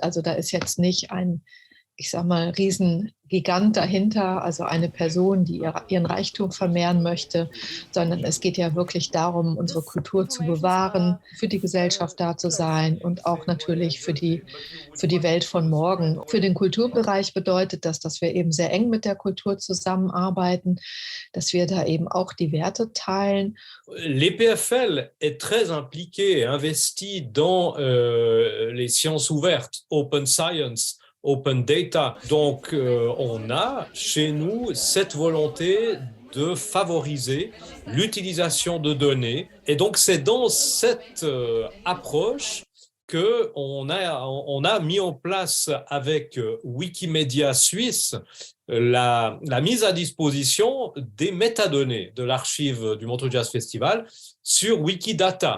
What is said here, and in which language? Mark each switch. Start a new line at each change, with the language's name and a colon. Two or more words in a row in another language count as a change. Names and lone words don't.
German: Also da ist jetzt nicht ein, ich sag mal, Riesengigant dahinter, also eine Person, die ihren Reichtum vermehren möchte, sondern es geht ja wirklich darum, unsere Kultur zu bewahren, für die Gesellschaft da zu sein und auch natürlich für die Welt von morgen. Für den Kulturbereich bedeutet das, dass wir eben sehr eng mit der Kultur zusammenarbeiten, dass wir da eben auch die Werte teilen.
French: L'EPFL est très impliqué et investi dans les sciences ouvertes,
English: open science, open data.
French: Donc, on a chez nous cette volonté de favoriser l'utilisation de données. Et donc, c'est dans cette approche qu'on a mis en place avec Wikimedia Suisse la mise à disposition des métadonnées de l'archive du Montreux Jazz Festival sur Wikidata.